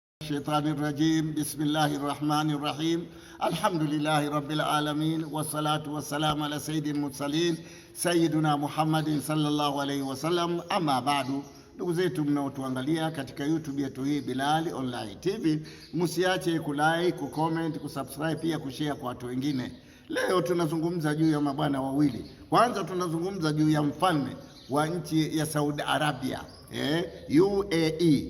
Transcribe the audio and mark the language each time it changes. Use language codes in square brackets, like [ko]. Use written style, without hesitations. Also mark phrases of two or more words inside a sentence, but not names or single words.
[ar] الشيطان الرجيم. بسم الله الرحمن الرحيم. الحمد لله رب العالمين، والصلاة والسلام على سيد المرسلين سيدنا محمد صلى الله عليه وسلم. أما بعد, [sw] ndugu zetu mnaotuangalia katika YouTube yetu hii Bilal Online TV, msiache kulike, kucomment, kusubscribe, pia kushare kwa watu wengine. Leo tunazungumza juu ya mabwana wawili. Kwanza tunazungumza juu ya mfalme wa nchi ya Saudi Arabia, UAE.